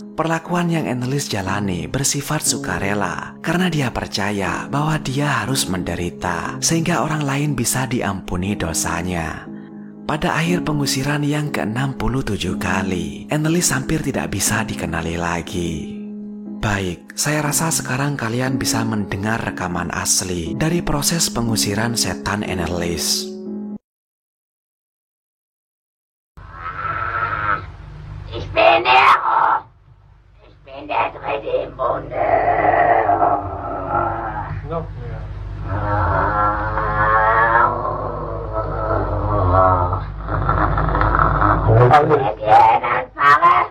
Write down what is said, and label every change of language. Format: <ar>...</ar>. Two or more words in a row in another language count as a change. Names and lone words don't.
<id>Perlakuan yang Anneliese jalani bersifat sukarela karena dia percaya bahwa dia harus menderita sehingga orang lain bisa diampuni dosanya. Pada akhir pengusiran yang ke-67 kali, Anneliese hampir tidak bisa dikenali lagi. Baik, saya rasa sekarang kalian bisa mendengar rekaman asli dari proses pengusiran setan Anneliese.</id> <de>Ich bin Nero. Ich bin der Dritte im Bunde. Noch mehr. Sehr gerne, Pfarrer.</de>